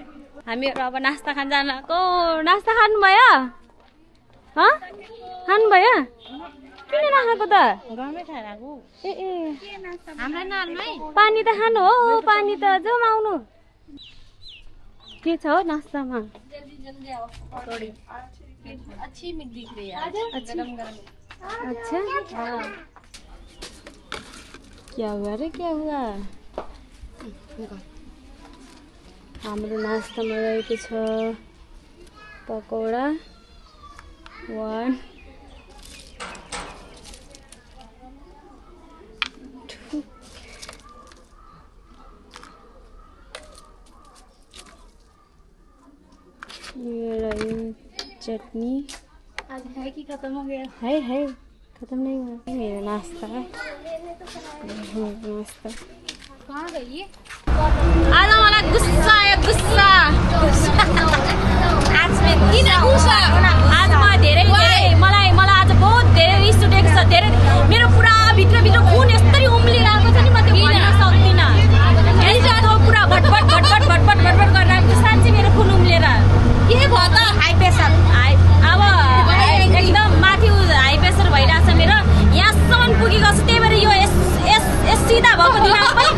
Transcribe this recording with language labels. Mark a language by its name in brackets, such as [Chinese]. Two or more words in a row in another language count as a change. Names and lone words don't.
[Nepali] हामीहरू अब नास्ता खान जानको। नास्ता खानुभयो? खानुभयो? किन नखाएको त? घरमै खाएर आएको। ए हाम्रो नालमै पानी त खानु हो। पानी त जाउँ आउनु। के छ हो नास्तामा? [Hindi] जल्दी आओ। थोड़ी अच्छी मिल दिख रही है गरम गरम। अच्छा हाँ। क्या हुआ रे क्या हुआ? [Nepali] हाम्रो नास्तामा रहेको छ पकौडा 1 चटनी। [Hindi] आज है कि खत्म हो गया? है खत्म नहीं हुआ। मेरा नाश्ता है। नाश्ता कहाँ गई? [Nepali] आज मलाई गुस्सा आयो गुस्सा किन गुस्सा आज म धेरै मलाई आज बहुत धेरै रिस उठेको छ धेरै मेरो पुरा भित्रभित्र खुन यस्तरी उम्लिरहेको छ नि म त्यो भन्न सक्दिनँ पुरा भटभट गरिरहेको साँच्चै मेरो खुन उम्लेर के भयो त [English] high pressure [Nepali] अब एकदम माथि [English] high pressure [Nepali] भइरहेछ मेरो यहाँसम्म पुगेको छ त्यही भएर यो सिधा भएको दिमाग